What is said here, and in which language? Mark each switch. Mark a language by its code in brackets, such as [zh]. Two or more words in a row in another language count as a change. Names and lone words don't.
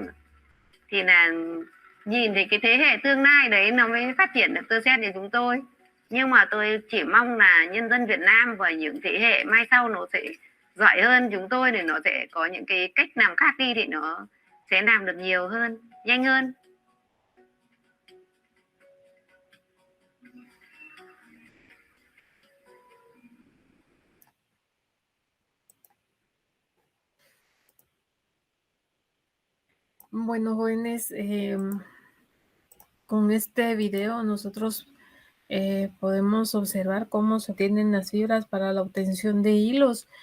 [vi] Thì là nhìn thấy cái thế hệ tương lai đấy nó mới phát triển được tơ sen của chúng tôi. Nhưng mà tôi chỉ mong là nhân dân Việt Nam và những thế hệ mai sau nó sẽ giỏi hơn chúng tôi, để nó sẽ có những cái cách làm khác đi, thì nó sẽ làm được nhiều hơn, nhanh hơn. [es] Bueno, jóvenes, con este video nosotros podemos observar cómo se obtienen las fibras para la obtención de hilos.